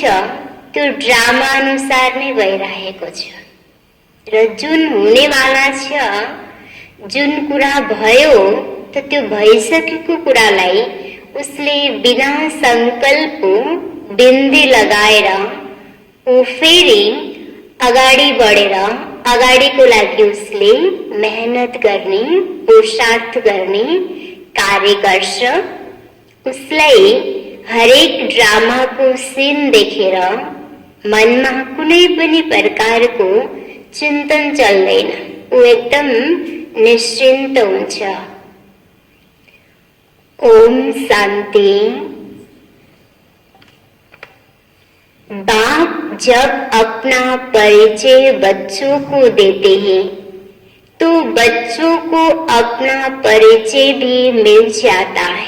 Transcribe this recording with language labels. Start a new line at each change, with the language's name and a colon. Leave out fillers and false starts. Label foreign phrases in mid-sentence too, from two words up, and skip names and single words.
Nepali: त्यो ड्रामा अनुसार नै भइरहेको छ, र जुन हुनेवाला छ, जुन कुरा भयो त त्यो भइसकेको कुरालाई उसले बिना संकल्प बिन्दी लगाएर ऊ फेरि अगाडि बढेर अगाडिको लागि उसले मेहनत गर्ने, पुरुषार्थ गर्ने कार्य गर्छ। उसलाई हरेक ड्रामाको सीन देखेर मनमा कुनै पनि प्रकारको चिन्तन चल्दैन, ऊ एकदम निश्चिन्त हुन्छ। ओम शांति।
Hindi: बाप जब अपना परिचय बच्चों को देते हैं तो बच्चों को अपना परिचय भी मिल जाता है।